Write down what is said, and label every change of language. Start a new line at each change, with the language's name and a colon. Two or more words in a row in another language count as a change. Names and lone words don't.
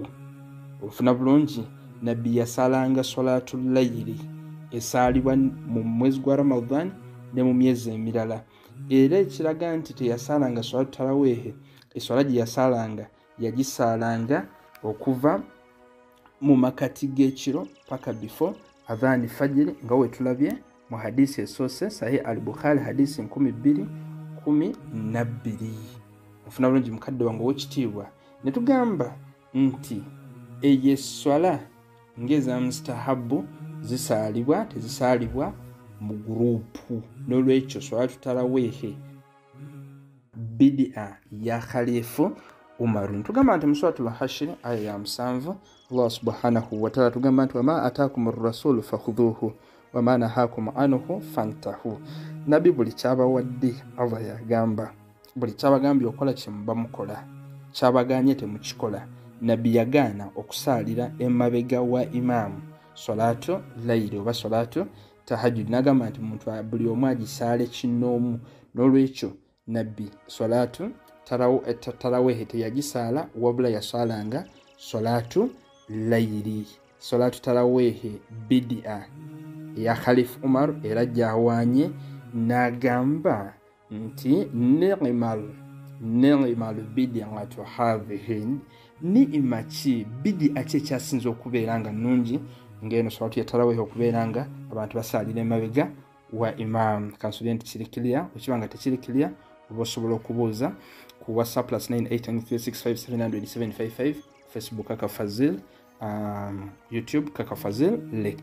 Ganda: Ofuna bulungi Nabbi yasaalanga
Arabic: صلاة الليل
Ganda: esaalibwa mu mwezi gwa Ramadhan ne mu myezi emirala. Era ekiraga nti teyasaalanga
Arabic: صلاة التراويح,
Ganda: eswala gye yasaalanga yagisaalanga okuva mu makati g'ekiro paka before
Arabic: أذان الفجر
Ganda: nga we tulabye mu hadisi esoose Sahih al-Bukhari hadisi 1212. Ofuna bulungi mukadde wange w'ekitiibwa. Ne tugamba nti eyo eswala ng'eza mustahabu zisaalibwa tezisaalibwa mu gurupu. N'olwekyo swala tarawehe bid'a ya Khalifu Umar. Tugamba nti mu suratul Hashr aya ya 7 Allah
Arabic: سبحانه وتعالى
Ganda: tugamba nti
Arabic: وما آتاكم الرسول فخذوه وما نهاكم عنه فانتهوا.
Ganda: Nabbi buli kyabawadde Allah yagamba, buli kyabagambye okola kyemuba mukola, kyabaganye temukikola. Nabbi yagaana okusaalira emabega wa imamu
Arabic: صلاة الليل
Ganda: oba
Arabic: صلاة التهجد.
Ganda: Nagamba nti muntu buli omu agisaale kinoomu. N'olwekyo Nabbi
Arabic: صلاة التراويح
Ganda: teyagisaala wabula yasaalanga
Arabic: صلاة الليل. صلاة التراويح
Ganda: bid'a ya Khalif Umar era gyawaanye n'agamba nti
Arabic: نعمت البدعة هذه.
Ganda: Ni'ima ki bid'a kye kyasinza okubeera nga nnungi ngeno salatu ya tarawih okubeera nga abantu basalira emabega wa imam. Kansubira nti kiri clear. Ekibanga tekiri clear oba osobola okubuuza ku WhatsApp +989365700755, Facebook Kaka Fazil, YouTube Kaka Fazil Lectures.